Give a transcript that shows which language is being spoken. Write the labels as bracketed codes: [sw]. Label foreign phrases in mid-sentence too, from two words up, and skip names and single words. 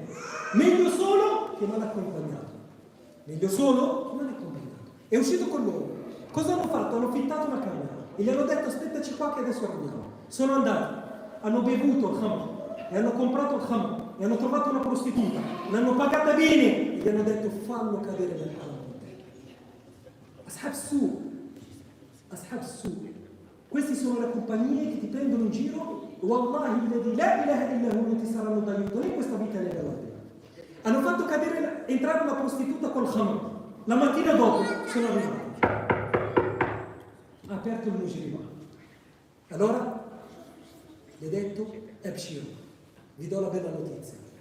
[it] Meglio solo che mal accompagnato. Meglio solo che mal accompagnato. È uscito con loro. Cosa hanno fatto? Hanno affittato una camera e gli hanno detto: aspettaci qua che adesso arriviamo. Sono andati, hanno bevuto il khamr, e hanno comprato il khamr, e hanno trovato una prostituta, l'hanno pagata bene e gli hanno detto: fallo cadere nel haram. Ashab su. Queste sono le compagnie che ti prendono in giro. [ar] والله الذي لا إله إلا هو, [it] non ti saranno d'aiuto né in questa vita né nell'altra. Hanno fatto entrare una prostituta col khamr. La mattina dopo sono arrivati. Ha aperto il mujrima. Allora gli ha detto: abshiru, vi do la bella notizia.